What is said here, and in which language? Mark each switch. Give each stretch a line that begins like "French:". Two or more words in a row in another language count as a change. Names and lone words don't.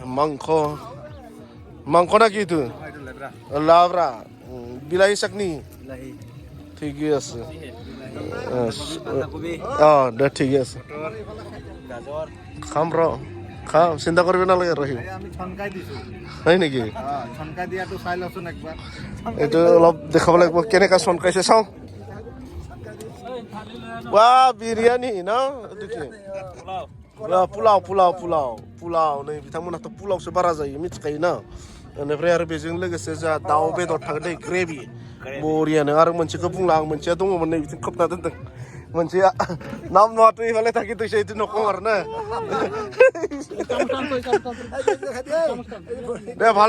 Assamese: মাংস না কি এইটো লাবৰা বিলাহী চাটনি ঠিকে আছে দে ঠিকে আছে খাম খাম চিন্তা কৰিব নালাগে ৰহিম হয় নেকি এইটো অলপ দেখাব লাগিব কেনেকা চনকাইছে চাওঁ Wah, biryani, no? Wah, pulau.
Bodo: नै बिथांमोनाथ' पुलावसो बारा जायो मिथिखायो ना बेनिफ्राय आरो बेजों लोगोसे जोंहा दाउ बेदर थागोन ग्रेभि बरियानो आरो मोनसेखौ बुंला आं मोनसेया दङमोन नै बिथिं खोबना दोनदों मोनसेया नाम नङाथ' इफाले थाखि दैसे इदि नखं आरोना
Assamese: দে ভাল